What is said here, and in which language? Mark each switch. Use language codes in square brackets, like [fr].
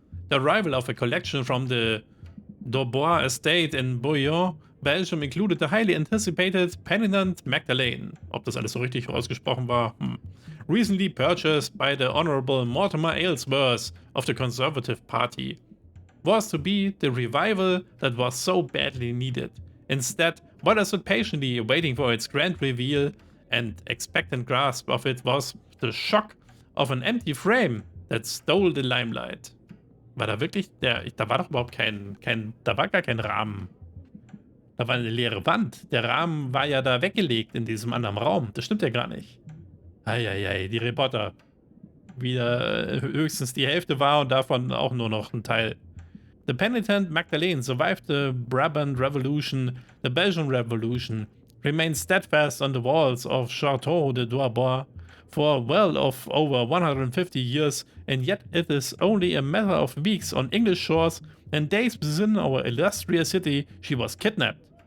[en] The arrival of a collection from the Daubois estate in Bouillon, Belgium included the highly anticipated penitent Magdalene, [de] ob das alles so richtig ausgesprochen war, [en] recently purchased by the Honorable Mortimer Aylesworth of the Conservative Party, was to be the revival that was so badly needed. Instead, what I stood patiently waiting for its grand reveal and expectant grasp of it was the shock of an empty frame that stole the limelight. [de] War da wirklich da war doch überhaupt da war gar kein Rahmen. Da war eine leere Wand. Der Rahmen war ja da weggelegt in diesem anderen Raum. Das stimmt ja gar nicht. Eieiei, die Reporter. Wieder höchstens die Hälfte war und davon auch nur noch ein Teil. [en] The penitent Magdalene survived the Brabant Revolution, the Belgian Revolution, remained steadfast on the walls of Château de Daubois for well of over 150 years, and yet it is only a matter of weeks on English shores and days within our illustrious city she was kidnapped.